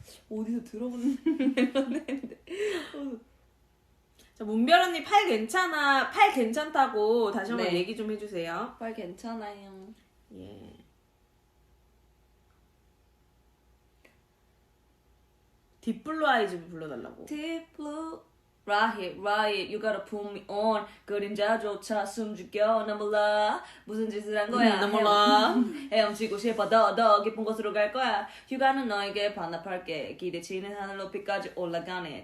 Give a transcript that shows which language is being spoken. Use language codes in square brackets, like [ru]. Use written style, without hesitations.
[ko] 어디서 들어본 멜로디인데. 자, 문별 언니 팔 괜찮다고 다시 한번 네. 얘기 좀 해주세요. 말 괜찮아요. 예. 딥블루 아이즈 불러달라고. [en] Deep blue, right, you gotta put me on. [ko] 그림자조차 숨죽여. 나 몰라 무슨 짓을 한 거야. 나 몰라. 헤엄치고 싶어. 더 깊은 곳으로 갈 거야. 휴가는 너에게 반납할게. 기대치는 하늘 높이까지 올라가네.